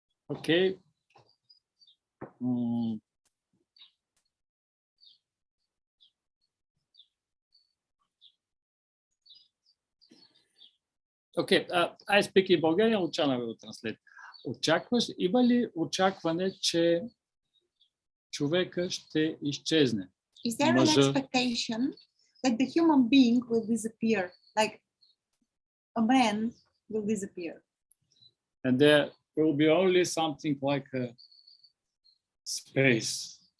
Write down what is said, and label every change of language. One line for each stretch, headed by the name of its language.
English: Okay. Okay, I speak in Bulgarian, Luchana will translate.
Bulgarian: Има ли очакване, че човека ще изчезне?
English: Is there an expectation that the human being will disappear, like a man will disappear. And there will be only something like a space.